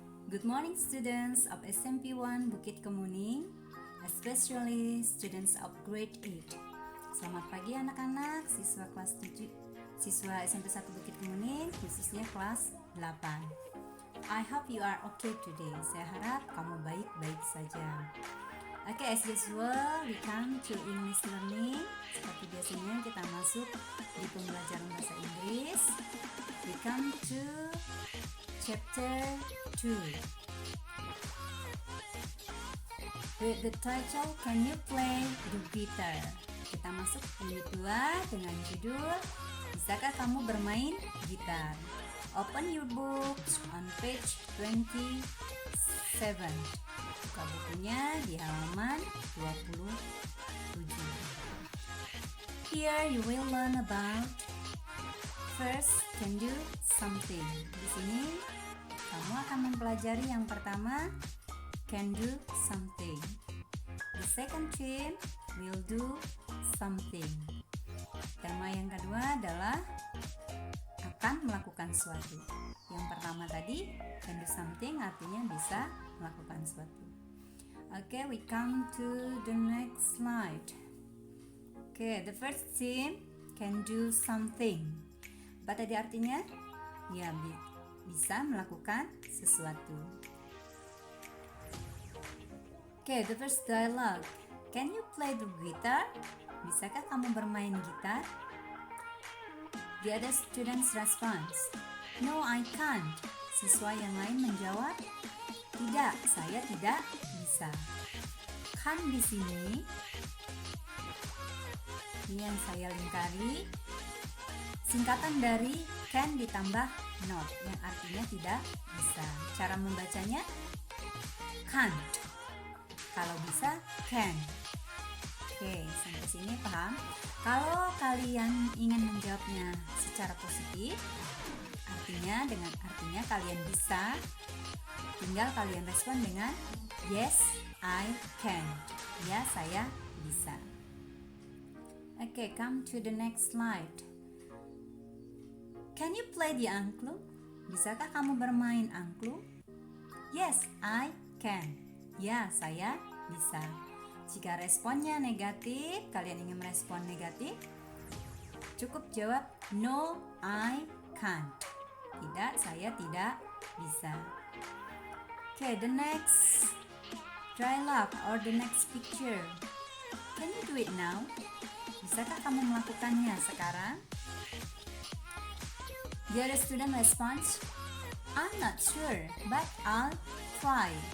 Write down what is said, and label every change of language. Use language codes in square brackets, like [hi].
[en] Good morning students of SMP 1 Bukit Kemuning, especially students of grade 8. [id] Selamat pagi anak-anak, siswa kelas 7, siswa SMP 1 Bukit Kemuning, khususnya kelas 8. [en] I hope you are okay today. [id] Saya harap kamu baik-baik saja. [en] Oke, as usual, we come to English learning. [id] Seperti biasanya kita masuk di pembelajaran bahasa Inggris. [en] We come to chapter 2 with the title Can you play the guitar? [id] Kita masuk unit 2 dengan judul Bisakah kamu bermain gitar? [en] Open your books on page 27. [id] Buka bukunya di halaman 27. [en] Here you will learn about first, can do something. [id] Di sini kamu akan mempelajari yang pertama, [en] can do something. The second theme, will do something. [id] Tema yang kedua adalah akan melakukan suatu. Yang pertama tadi, [en] can do something [id] artinya bisa melakukan suatu. [en] Okay, we come to the next slide. Okay, the first theme, can do something. [id] Apa tadi artinya? Ya, bisa melakukan sesuatu. [en] Okay, the first dialogue. Can you play the guitar? [id] Bisakah kamu bermain gitar? [en] The other students response, no, I can't. [id] Siswa yang lain menjawab, tidak, saya tidak bisa. Kan di sini ini yang saya lingkari singkatan dari can ditambah not yang artinya tidak bisa. Cara membacanya can't. Kalau bisa can. Oke, sampai sini paham? Kalau kalian ingin menjawabnya secara positif, artinya kalian bisa, tinggal kalian respon dengan [en] yes, I can. [id] Ya, saya bisa. [en] Oke, come to the next slide. Can you play the angklung? [id] Bisakah kamu bermain angklung? [en] Yes, I can. [id] Ya, saya bisa. Jika responnya negatif, kalian ingin merespon negatif, cukup jawab [en] no, I can't. [id] Tidak, saya tidak bisa. [en] Okay, the next dialogue or the next picture. Can you do it now? [id] Bisakah kamu melakukannya sekarang? [en] The other student responds, I'm not sure, but I'll try.